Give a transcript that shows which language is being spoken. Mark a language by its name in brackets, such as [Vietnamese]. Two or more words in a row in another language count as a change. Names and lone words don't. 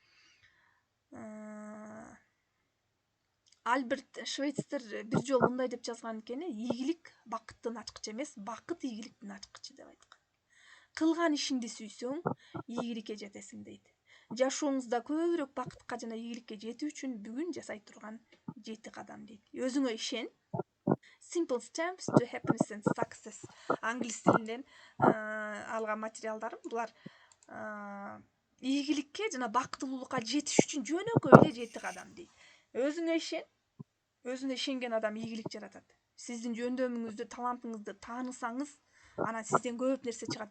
[Kyrgyz] Альберт Швейцер бир жолу мындай деп жазган экен: ийгилик бакыттын ачкычы эмес, бакыт ийгиликтин ачкычы деп айткан. Кылган ишиңди сүйсөң, ийгиликке жетесиң дейт. Жашооңузда көбүрөөк бакытка жана ийгиликке жетүү үчүн бүгүн жасай турган 7 кадам дейт. Өзүңө ишен. [English] Simple steps to happiness and success. [Kyrgyz] Англис тилинен алган материалдарым. Булар ийгиликке жана бактылуулукка жетиш үчүн жөнөкөй эле 7 кадам дейт. Өзүңө ишен. Өзүнө ишенген адам ийгилик жаратат. Сиздин жөндөмүңүздү, талантыңызды таанысаңыз, анан сизден көп нерсе чыгат.